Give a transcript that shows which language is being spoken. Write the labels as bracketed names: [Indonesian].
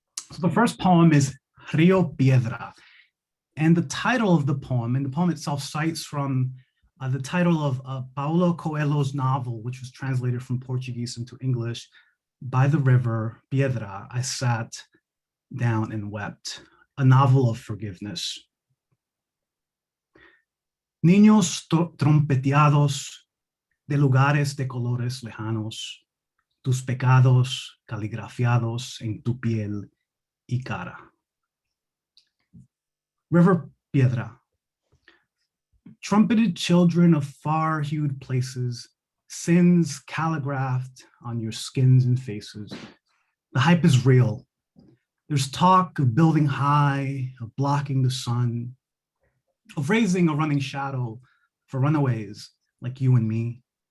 [English] So the first poem is Rio Piedra, and the title of the poem, and the poem itself cites from the title of Paulo Coelho's novel, which was translated from Portuguese into English, By the River Piedra, I Sat Down and Wept, a novel of forgiveness. [Spanish] Niños trompeteados de lugares de colores lejanos, tus pecados caligrafiados en tu piel y cara. [English] River Piedra. Trumpeted children of far-hued places, sins calligraphed on your skins and faces. The hype is real. There's talk of building high, of blocking the sun, of raising a running shadow for runaways like you and me.